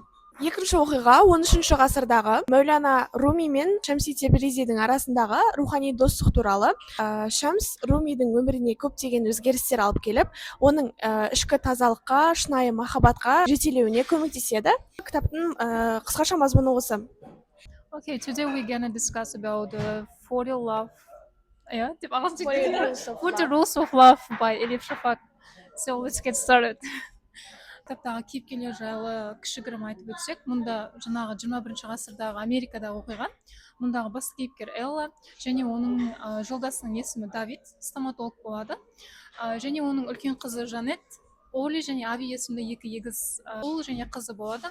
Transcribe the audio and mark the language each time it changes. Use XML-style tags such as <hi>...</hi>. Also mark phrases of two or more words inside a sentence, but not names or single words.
<kk>Екінші оқиға 13-ші ғасырдағы Мәулана Руми мен Шамси Тебризидің арасындағы рухани достық туралы. Шамс Румидің өміріне көптеген өзгерістер алып келіп, оның ішкі тазалыққа, шынайы махаббатқа жетелеуіне көмектеседі. Кітаптың қысқаша мазмұны осы.</kk> <en>Okay, today we're gonna discuss about 40 love.</en> <kk>Деп ағылшынша</kk> <en>40 rules of love by Элиф Шафак. So let's get started.</en> <kk>Кітаптағы кейіпкерлер жайлы кішігірім айтып өтсек, мұнда жаңағы 21 ғасырдағы Америкадағы оқиға. Мұндағы басты кейіпкер Элла және оның жолдасының есімі Давид, стоматолог болады. Және оның үлкен қызы Жанет, Оли және Ави есімді 2 егіз ұл және қызы болады.</kk>